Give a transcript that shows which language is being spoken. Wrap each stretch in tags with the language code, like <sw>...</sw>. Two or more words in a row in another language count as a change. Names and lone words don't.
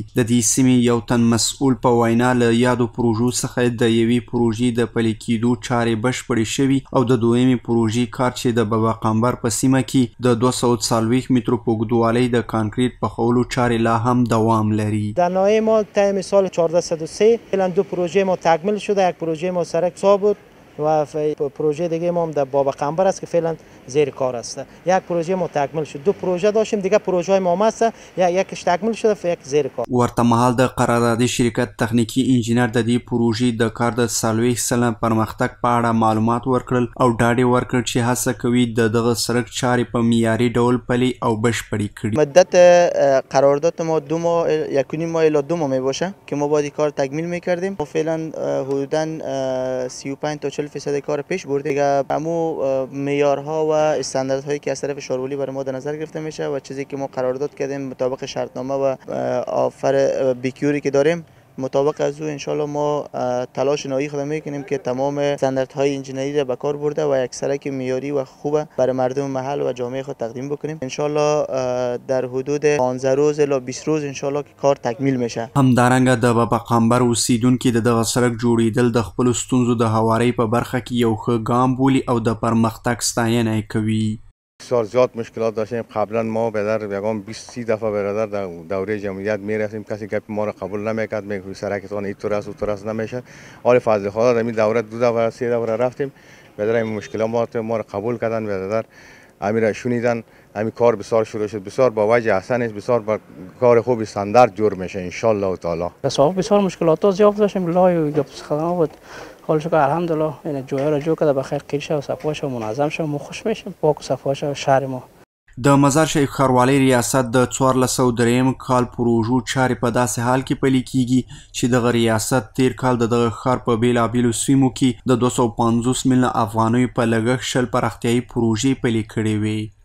<ps>د دې سیمې یو تن مسؤل په وینا له یادو پروژو څخه د یوې پروژې د پلي کېدو چارې بشپړې شوي او د دویمې پروژې کار چې د بابا قمبر په سیمه کې د 240 مترو په اوږدوالۍ د کانکریټ پخولو چارې لا هم دوام لري.</ps> <fa>در ناحیه ما طی سال 1403 فعلا دو پروژه ما تکمیل شده. یک پروژه ما سرک سا بود و پروژه دیگه ما هم در بابا قمبر است که فعلا زیر کار است. یک پروژه ما تکمیل شد. دو پروژه داشتیم دیگه، پروژه های ما است، یکیش تکمیل شده و یک زیر کار.</fa> <ps>ورته مهال د قراردادي شرکت تخنیکی انجینر د دې پروژې د کار د 40% پرمختګ په اړه معلومات ورکړل او ډاډ یې ورکړ چې هڅه کوي د دغه سړک چارې په معیاري ډول پلي او بشپړې کړي.</ps> <fa>مدت قرارداد ما 2 ماه، 1.5 ماه الی 2 ماه میباشه که ما باید کار تکمیل میکردیم. ما فعلا حدوداً 35 تا 40% کار پیش برده. دیگه همو معیارها و استانداردهایی که از طرف شارولی برای ما در نظر گرفته میشه و چیزی که ما قرارداد کردیم مطابق شرطنامه و آفر بیکیوری که داریم مطابق از او انشالله ما تلاش نهایی خود میکنیم که تمام استانداردهای انجینری را به کار برده و یک سرک معیاری و خوب برای مردم محل و جامعه خود تقدیم بکنیم. انشالله در حدود 15 روز الی 20 روز انشالله کار تکمیل میشه.</fa> <ps>همدارنګه د بابا قمبر اوسیدونکو د دغه سړک جوړیدل د خپل ستونزو د هواري په برخه کې یو ښه ګام بولي او د پرمختګ ستاینه کوي.</ps> <fa>بسیار زیاد مشکلات داشتیم. قبلا ما بدر یکم 20-30 دفعه برادر در دوره جمعیت میرفتیم، کسی گپ ما را قبول نمیکرد، میگفت سرکتون اینطور است اونطور است نمیشه. حال فضل خدا در این دوره 2 دفعه 3 دفعه رفتیم، بدر این مشکلات ما را قبول کردن، بدر امیر شنیدن، همین کار بسیار شروع شد. بسیار با وجه احسن است، بسیار با کار خوب استاندارد جور میشه ان شاء الله تعالی. بسیار مشکلات زیاد داشتیم، لای گپ خدمات بود. حال شکر الحمدلله این جویا را جو کرده بخیر قیل شه و صفا شه و منظم شه و خوش میشه، پاک و صفا شه شهر ما.</fa> <ps>د مزار شریف ښاروالۍ ریاست د 1403 کال پروژو چارې په داسې حال کې پلي کیږي چې دغه ریاست تیر کال د دغه ښار په بیلابیلو سیمو کې د 250 میلیونه افغانیو په لګښت 20 پراختیایي پروژې پلي کړې وې.</ps>